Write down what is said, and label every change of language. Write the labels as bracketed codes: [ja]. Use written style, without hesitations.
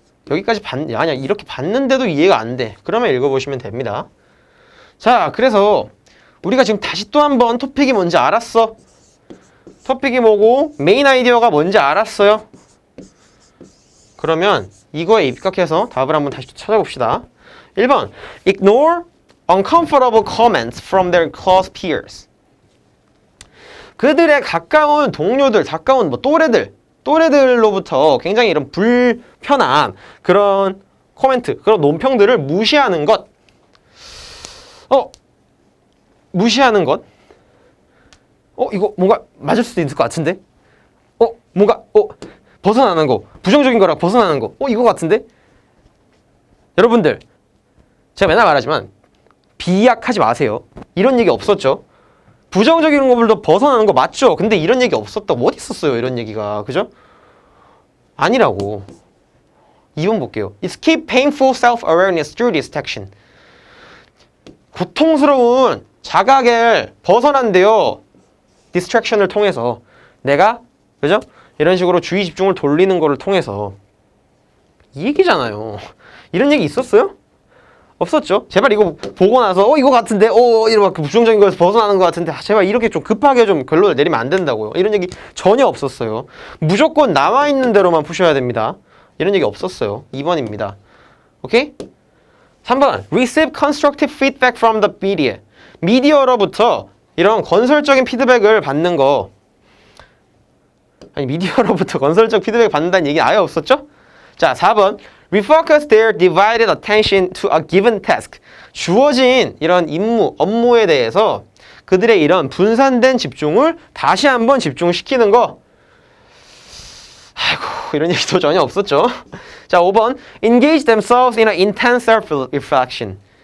[ko] 여기까지 만약 이렇게 봤는데도 이해가 안 돼. 그러면 읽어보시면 됩니다. 자, 그래서 우리가 지금 다시 또 한 번 토픽이 뭔지 알았어. 토픽이 뭐고 메인 아이디어가 뭔지 알았어요. 그러면 이거에 입각해서 답을 한번 다시 찾아봅시다. [en] 1번 Ignore uncomfortable comments from their close peers. [ko] 그들의 가까운 동료들, 가까운 또래들로부터 굉장히 이런 불편한 그런 코멘트, 그런 논평들을 무시하는 것. 무시하는 것? 이거 뭔가 맞을 수도 있을 것 같은데? 뭔가, 벗어나는 거. 부정적인 거랑 벗어나는 거. 이거 같은데? 여러분들, 제가 맨날 말하지만, 비약하지 마세요. 이런 얘기 없었죠? 부정적인 것들도 벗어나는 거 맞죠? 근데 이런 얘기 없었다고 어디 있었어요? 이런 얘기가. 그죠? 아니라고. 2번 볼게요. [en] Escape painful self-awareness through distraction. [ko] 고통스러운 자각을 벗어난대요. distraction을 통해서. 내가, 그죠? 이런 식으로 주의 집중을 돌리는 거를 통해서. 이 얘기잖아요. 이런 얘기 있었어요? 없었죠? 제발 이거 보고 나서 이거 같은데 이런 부정적인 거에서 벗어나는 것 같은데 제발 이렇게 좀 급하게 좀 결론을 내리면 안 된다고요. 이런 얘기 전혀 없었어요. 무조건 나와 있는 대로만 푸셔야 됩니다. 이런 얘기 없었어요. 2번입니다. 오케이? 3번 [en] Receive constructive feedback from the media. [ko] 미디어로부터 이런 건설적인 피드백을 받는 거. 아니 미디어로부터 건설적 피드백을 받는다는 얘기 아예 없었죠? [en] 자, 4번 Refocus their divided attention to a given task. [ko] 주어진 이런 업무에 대해서 그들의 이런 분산된 집중을 다시 한번 집중시키는 거. 아이고, 이런 얘기도 전혀 없었죠. [en] 자, 5번 Engage themselves in an intense self-reflection.